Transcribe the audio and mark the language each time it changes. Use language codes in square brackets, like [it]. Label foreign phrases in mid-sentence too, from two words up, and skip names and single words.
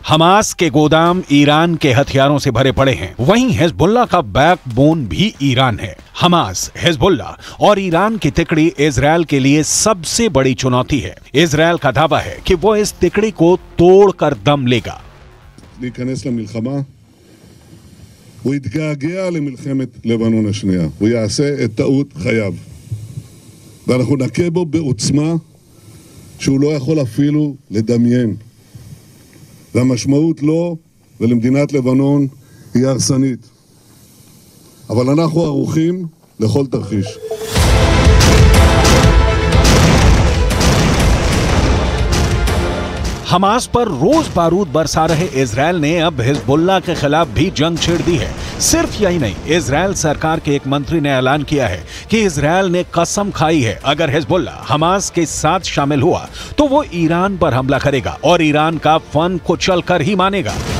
[hi] हमास के गोदाम ईरान के हथियारों से भरे पड़े हैं। वहीं हिजबुल्लाह का बैकबोन भी ईरान है। हमास, हिजबुल्लाह और ईरान की तिकड़ी इजरायल के लिए सबसे बड़ी चुनौती है। इजरायल का दावा है कि वो इस तिकड़ी को तोड़कर दम लेगा। [he] הוא יתגעגע למלחמת לבנון השנייה, הוא יעשה את טעות חייו, ואנחנו נכה בו בעוצמה שהוא לא יכול אפילו לדמיין, והמשמעות לו ולמדינת לבנון היא הרסנית, אבל אנחנו ערוכים לכל תרחיש. [hi] हमास पर रोज बारूद बरसा रहे इजरायल ने अब हिजबुल्लाह के खिलाफ भी जंग छेड़ दी है। सिर्फ यही नहीं, इजरायल सरकार के एक मंत्री ने ऐलान किया है कि इजरायल ने कसम खाई है अगर हिजबुल्लाह हमास के साथ शामिल हुआ तो वो ईरान पर हमला करेगा और ईरान का फन कुचल कर ही मानेगा।